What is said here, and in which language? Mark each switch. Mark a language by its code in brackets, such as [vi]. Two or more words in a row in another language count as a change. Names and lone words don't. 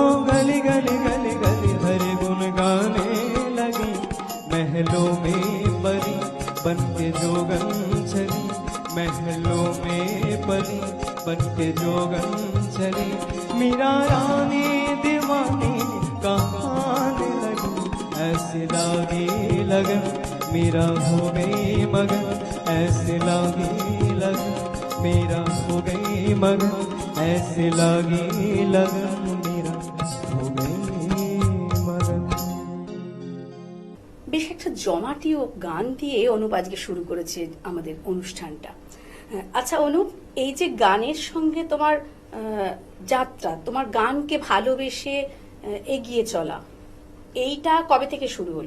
[hi] गली गली गली गली हरि गुण गाने लगी, महलों में परी बन के जोगन चली, महलों में परी बन के जोगन चली, मीरा रानी दीवानी कहाने लगी, ऐसे लागी लगन मेरा हो गई मगन, ऐसे लागी लगन मेरा हो गई मगन, ऐसे लागी लगन मेरा हो गई मगन। [bn] বেশ একটা জমাটিও গান দিয়ে অনুপ আজকে শুরু করেছে আমাদের অনুষ্ঠানটা। আচ্ছা অনুপ, এই যে গানের সঙ্গে তোমার যাত্রা, তোমার গানকে ভালোবেসে এগিয়ে চলা, এইটা কবে থেকে শুরু হলো?